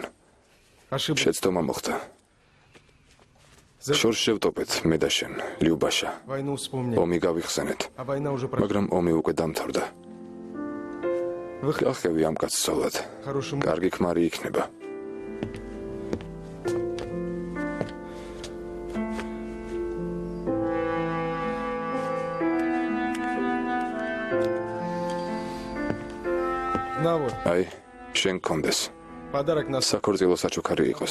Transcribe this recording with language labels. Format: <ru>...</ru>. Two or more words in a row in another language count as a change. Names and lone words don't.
<ru>Ошибся.</ru> <ka>შეცდომა მოხდა. შორს შევტოპეთ მე და შენ, ლიუბაშა.</ka> <ru>Войну вспомни.</ru> <ka>ომი გავიხსენეთ,</ka> <ru>А война уже прошла.</ru> <ka>მაგრამ ომი უკვე დამთავრდა. გახევი ამ კაცს ცოლად.</ka> <ru>Хорошим.</ru> <ka>კარგი ქმარი იქნება.</ka> <ru>На вот.</ru> <ka>აი, შენ კონდეს.</ka> <ru>Подарок на</ru> <ka>საქორწილო საჩუქარი იყოს.</ka>